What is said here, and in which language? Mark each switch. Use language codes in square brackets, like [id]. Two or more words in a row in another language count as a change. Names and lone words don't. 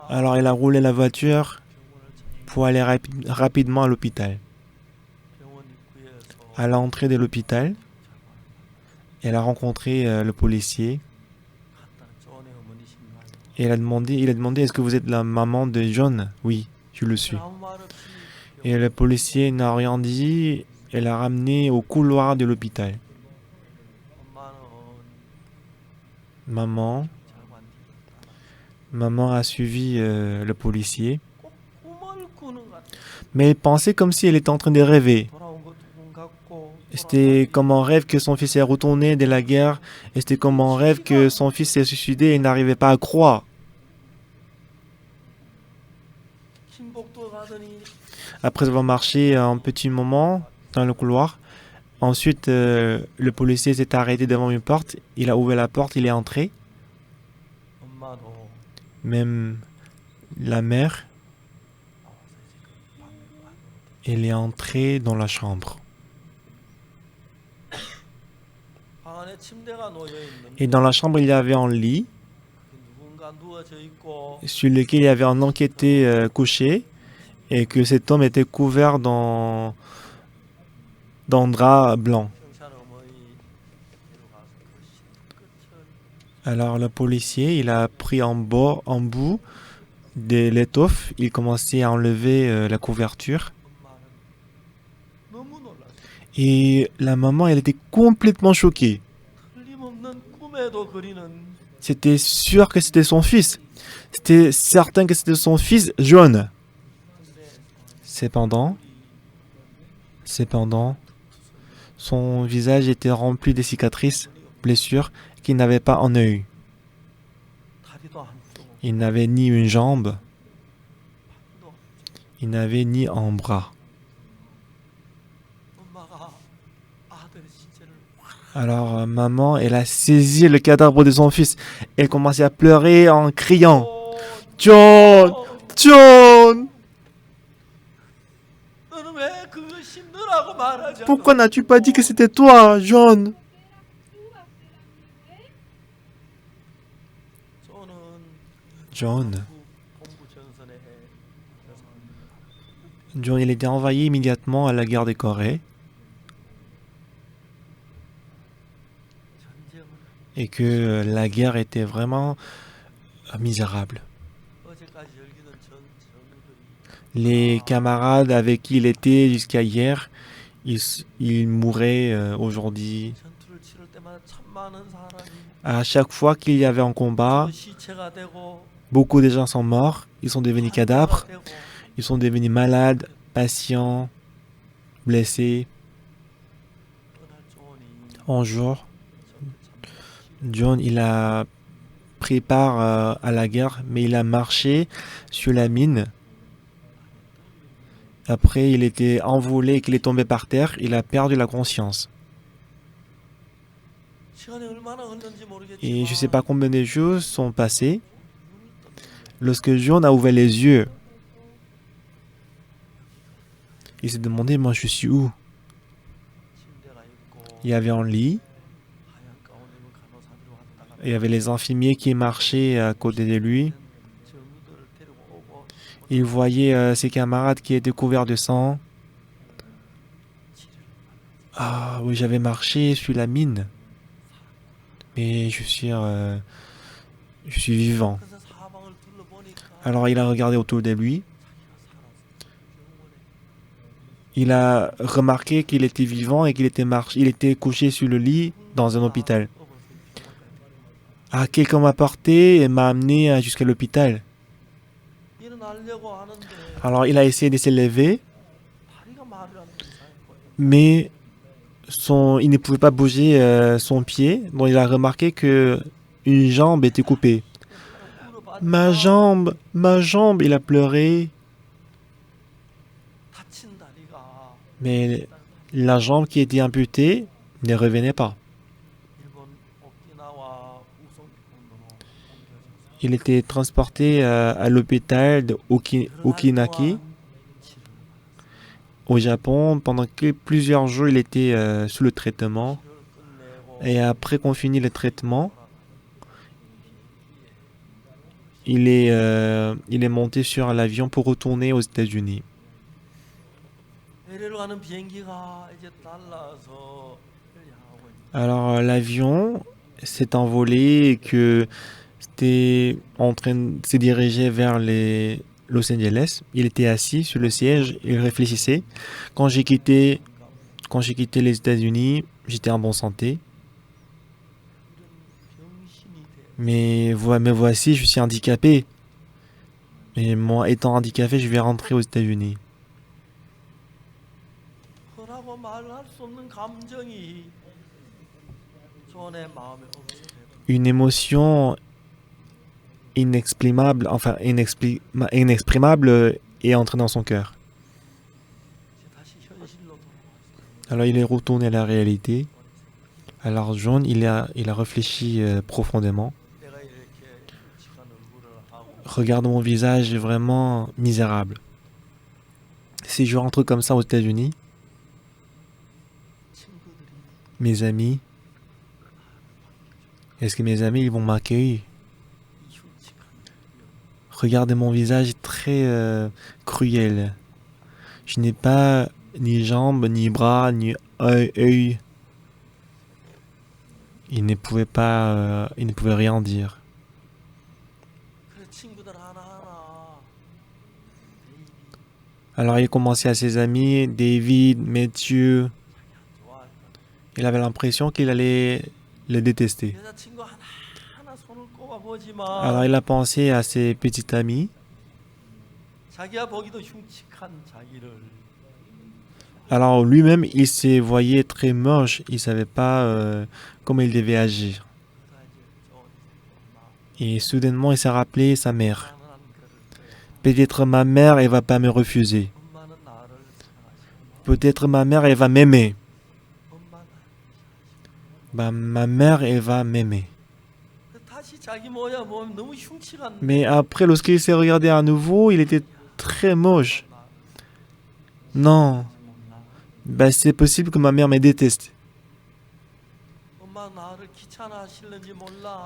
[fr] Alors, il a roulé la voiture [ko] 병원을 찾 [fr] pour aller rapidement à l'hôpital. [ko] 병원 입구에서 [fr] À l'entrée de l'hôpital, elle a rencontré le policier [ko] 갔다는 쪼네 어머니신가요? [fr] et il a demandé est-ce que vous êtes la maman de John? Oui, je le suis. [ko] 아무 말 없이 [fr] Et le policier n'a rien dit et l'a ramené au couloir de l'hôpital. [ko] 엄마는 [fr] Maman, [ko] 잘관 [fr] maman a suivi le policier, [ko] 꼭 꿈을 꾸는 것 같아. [fr] mais elle pensait comme si elle était en train de rêver. [ko] 돌아온 것도 꿈 같고 [fr] C'était comme un rêve que son fils est retourné de la guerre et c'était comme un rêve que son fils s'est suicidé et n'arrivait pas à croire. [ko] 김복도 가더니 [fr] Après avoir marché un petit moment dans le couloir, ensuite le policier s'est arrêté devant une porte, il a ouvert la porte, il est entré. [ko] 엄마도 [fr] Même la mère, [ko] 나와서 이제 그 방으로 [fr] elle est entrée dans la chambre. [ko] 안에 침대가 놓여 [fr] Et [ko] 있는데 [fr] dans la chambre, il y avait un lit [ko] 누군가 누워져 있고 [fr] sur lequel il y avait un homme qui était couché et que cet homme était couvert dans un drap blanc. [ko] 경찰 어머니 데려가서 그 끝을 [fr] Alors le policier, il a pris en bout de l'étoffe, il commençait à enlever la couverture. [ko] 엄마는 너무 놀랐어요. [fr] Et la maman, elle était complètement choquée. [ko] 틀림없는 꿈에도 그리는 [fr] C'était sûr que c'était son fils. C'était certain que c'était son fils, John. Cependant, son visage était rempli de cicatrices, blessures qu'il n'avait pas un œil. [ko] 다리도 안 쓰고 [fr] Il n'avait ni une jambe, [ko] 또 [fr] il n'avait ni un bras. [ko] 엄마가 아들 시체를 [fr] Alors maman, elle a saisi le cadavre de son fils. Elle commençait à pleurer en criant. John, John, [ko] 너는 왜 그것이 너라고 말하지 않아? [fr] pourquoi n'as-tu pas dit que c'était toi, John? [ko] 저는 John, 본부 전선에 [fr] John, il était envoyé immédiatement à la guerre de Corée [ko] 전쟁을 [fr] et que la guerre était vraiment misérable. [ko] 어제까지 열기던 전우들이 [fr] Les camarades avec qui il était jusqu'à hier, ils mouraient aujourd'hui. [ko] 전투를 치를 때마다 참 많은 사람이 [fr] À chaque fois qu'il y avait un combat, [ko] 시체가 되고 [fr] beaucoup de gens sont morts, ils sont devenus cadavres, [ko] 되고 [fr] ils sont devenus malades, patients, blessés. [ko] 그날 조언이 [fr] Un jour, John, il a pris part à la guerre, mais il a marché sur la mine. Après, il était envolé et qu'il est tombé par terre, il a perdu la conscience. [ko] 시간이 얼마나 흘렀는지 [fr] Et je ne sais [ko] 모르겠지만 [fr] pas combien de jours sont passés. Lorsque John a ouvert les yeux, il s'est demandé, moi je suis où? [ko] 침대가 있고 [fr] Il y avait un lit, [ko] 하얀 가운 입은 간호사들이 왔다 갔다 [fr] il y avait les infirmiers qui marchaient à côté de lui. [ko] 전우들을 데리고 오고 [fr] Il voyait ses camarades qui étaient couverts de sang. Ah oui, j'avais marché sur la mine. Mais je suis vivant. [ko] 그래서 사방을 둘러보니까 [fr] Alors il a regardé autour de lui. [ko] 자기가 살았어. 병원에 [fr] Il a remarqué qu'il était vivant et il était couché sur le lit dans un hôpital. Ah, quelqu'un m'a porté et m'a amené jusqu'à l'hôpital. [ko] 일어나려고 하는데 [fr] Alors il a essayé de s'élever, [ko] 다리가 말을 안 듣는 거예요. [fr] mais il ne pouvait pas bouger son pied. Donc il a remarqué que une jambe était coupée. Ma jambe, il a pleuré. [ko] 다친 다리가 [fr] Mais la jambe qui était amputée ne revenait pas. [ko] 일본 오키나와 우성병원으로 옮겨져서 [fr] Il était transporté à l'hôpital de Okinaki au Japon. Pendant plusieurs jours, il était sous le traitement. [ko] 치료를 끝내고 [fr] Et après qu'on finit le traitement, il est monté sur l'avion pour retourner aux États-Unis. [ko] LA를 가는 비행기가 이제 날라서 향하고 있는 [fr] Alors l'avion s'est envolé et que c'était en train de se diriger vers Los Angeles. Il était assis sur le siège, il réfléchissait. Quand j'ai quitté les États-Unis, j'étais en bonne santé. [ko] 병신이 돼. [fr] Mais me voici, je suis handicapé. Et moi, étant handicapé, je vais rentrer aux États-Unis. [ko] 그라고 말할 수 없는 감정이 존의 마음에 엄습해. [fr] Une émotion inexprimable est entrée dans son cœur. [ko] 이제 다시 현실로 돌아왔어요. [fr] Alors il est retourné à la réalité. Alors John, il a réfléchi profondément. [ko] 내가 이렇게 끔찍한 얼굴을 하고 [fr] Regarde mon visage vraiment misérable. Si je rentre comme ça aux États-Unis, [ko] 친구들이 [fr] mes amis, Est-ce que mes amis ils vont m'accueillir? [ko] 이 흉측한 [fr] Regardez mon visage très cruel. Je n'ai pas ni jambes, ni bras, ni œil. Il ne pouvait rien dire. [ko] 그래 친구들 하나하나 [fr] Alors il commençait à ses amis, David, Matthew. [ko] 좋아할 [fr] Il avait l'impression qu'il allait le détester. [ko] 여자친구 하나하나 손을 [fr] Alors [ko] 꼽아보지만 [fr] il a pensé à ses petits amis. [ko] 자기야 보기도 흉측한 자기를 [fr] Alors lui-même, il se voyait très moche. Il ne savait pas comment il devait agir. [ko] 그러다 이제 좋은 엄마 [fr] Et soudainement, il s'est rappelé sa mère. [ko] 나는 안 그럴 거야. [fr] Peut-être ma mère, elle va pas me refuser. [ko] 엄마는 나를 사랑하시고 [fr] Peut-être ma mère, elle va m'aimer. [ko] 엄마 나를 [fr] Bah, ma mère, elle va m'aimer. [ko] 다시 자기 뭐야 뭐 너무 흉측한 [fr] Mais après, lorsqu'il s'est regardé à nouveau, il était très moche. Non, bah, c'est possible que ma mère me déteste. [ko] 엄마 나를 귀찮아하실는지 몰라.